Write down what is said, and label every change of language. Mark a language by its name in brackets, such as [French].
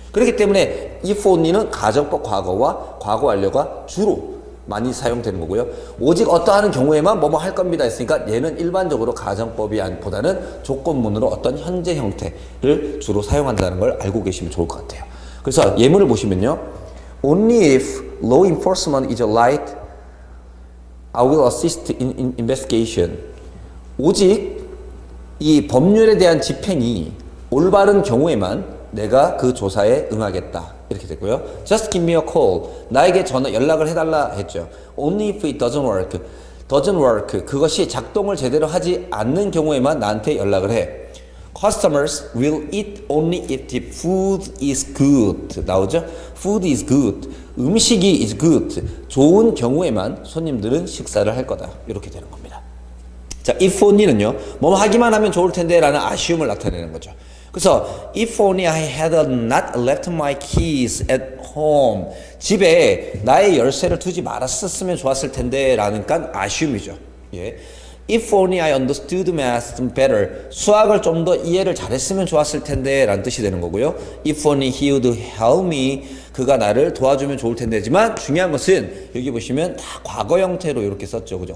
[Korean] 그렇기 때문에 if only는 가정법 과거와 과거 완료가 주로 많이 사용되는 거고요. 오직 어떠한 경우에만 뭐뭐 할 겁니다 했으니까 얘는 일반적으로 가정법이 보다는 조건문으로 어떤 현재 형태를 주로 사용한다는 걸 알고 계시면 좋을 것 같아요. 그래서 예문을 보시면요. [English] Only if law enforcement is right, I will assist in investigation. [Korean] 오직 이 법률에 대한 집행이 올바른 경우에만 내가 그 조사에 응하겠다. [English] 이렇게 되고요. Just give me a call. [Korean] 나에게 연락을 해달라 했죠. [English] Only if it doesn't work. [Korean] Doesn't work. 그것이 작동을 제대로 하지 않는 경우에만 나한테 연락을 해. [English] Customers will eat only if the food is good. 나오죠? Food is good. 음식이 is good. [Korean] 좋은 경우에만 손님들은 식사를 할 거다. 이렇게 되는 겁니다. 자, if only는요, 뭐 하기만 하면 좋을 텐데 라는 아쉬움을 나타내는 거죠. [English] 그래서 if only I had not left my keys at home. [Korean] 집에 나의 열쇠를 두지 말았었으면 좋았을 텐데 라는 깐 아쉬움이죠. [English] 예. If only I understood math better. [Korean] 수학을 좀 더 이해를 잘했으면 좋았을 텐데 라는 뜻이 되는 거고요. [English] If only he would help me. [Korean] 그가 나를 도와주면 좋을 텐데지만 중요한 것은 여기 보시면 다 과거 형태로 이렇게 썼죠. 그죠?